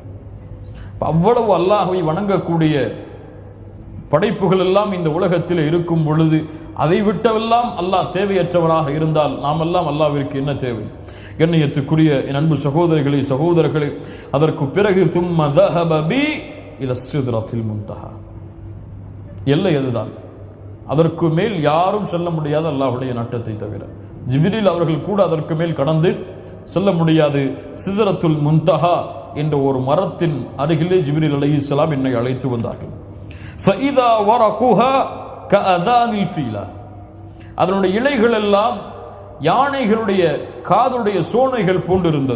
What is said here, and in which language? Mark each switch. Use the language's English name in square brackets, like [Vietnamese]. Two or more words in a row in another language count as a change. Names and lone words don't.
[Tamil] அவ்வளவு அல்லாஹ்வை வணங்கக்கூடிய படைப்புகள் எல்லாம் இந்த உலகத்தில் இருக்கும் பொழுது அதை விட்டவெல்லாம் அல்லாஹ் தேவையற்றவராக இருந்தால் நாம் எல்லாம் அல்லாஹ்விற்கு என்ன தேவை? கண்ணியத்துக்குரிய என் அன்பு சகோதரிகளே, சகோதரர்களே, அதற்கு பிறகு சும்ம [Arabic] ذهب بي الى السدرة المنتهى, [Tamil] எல்லை அதுதான். அதற்கு மேல் யாரும் செல்ல முடியாத அல்லாஹ்வுடைய நாட்டத்தை தவிர. ஜிப்ரீல் அவர்கள் கூட அதற்கு மேல் கடந்து செல்ல முடியாது. சிதரத்துல் முன்தஹா என்ற ஒரு மரத்தின் அருகிலே ஜிப்ரீல் அலைஹிஸ்ஸலாம் என்னை அழைத்து வந்தார்கள். [Arabic] فإذا ورقها كآذان الفيلة, [Tamil] அதனுடைய இலைகள் எல்லாம் யானைகளுடைய காதுடைய சோனைகள் போன்றிருந்தது.